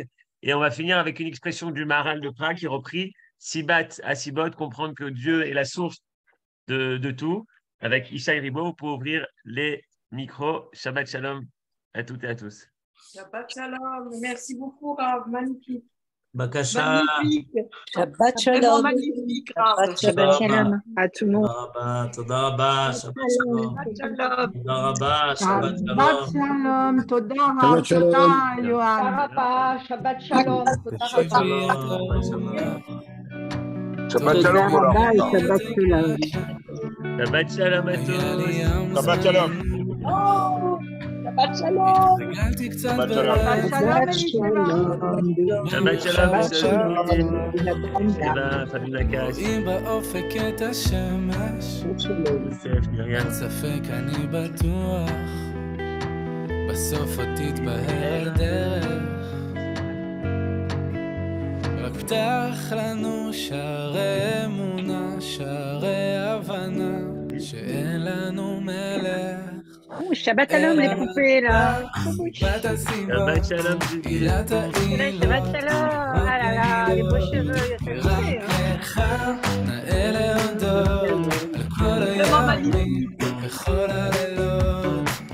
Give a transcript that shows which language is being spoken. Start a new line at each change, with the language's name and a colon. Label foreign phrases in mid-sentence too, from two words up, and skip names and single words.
French: Et on va finir avec une expression du Maharal de Prague qui est repris
Hebrew: סיבת הסיבות,
French: comprendre que Dieu est la source de tout. Avec Ishai Ribo pour ouvrir les micros.
Hebrew: שבת שלום
French: à toutes et à tous.
Hebrew: שבת שלום.
French: Merci beaucoup, Rav. Magnifique. Bakasha. Magnifique. Shabbat Vraiment Shalom. magnifique, Rav.
Hebrew: שבת שלום
French: à tout le monde.
Hebrew: תודה רבה, שבת שלום. שבת שלום. תודה רבה, שבת Shabbat Shalom. Shalom, תודה Shabbat רב, Shalom. תודה יואב. שבת שלום. שבת שלום. שבת תודה שלום כולם. רבה ושבת שלום. שבת שלום
French: à tous.
Hebrew: שבת שלום. שבת שלום. שבת שלום. שבת שלום. שבת שלום. תודה, פנינה קש. רואים באופק את השמש, יוסף, מרים. אין ספק אני בטוח, בסוף עוד תתבהר הדרך. רק פתח לנו שערי אמונה, שערי הבנה, שאין לנו מלך. שבת שלום לפופי là. בת הסיבות, שבת שלום, ג'יגי. עילת העיר, שבת שלום.
French: Ah là là, les beaux cheveux, il y a
Hebrew: רק לך נאה להודות על כל הימים וכל הלילות.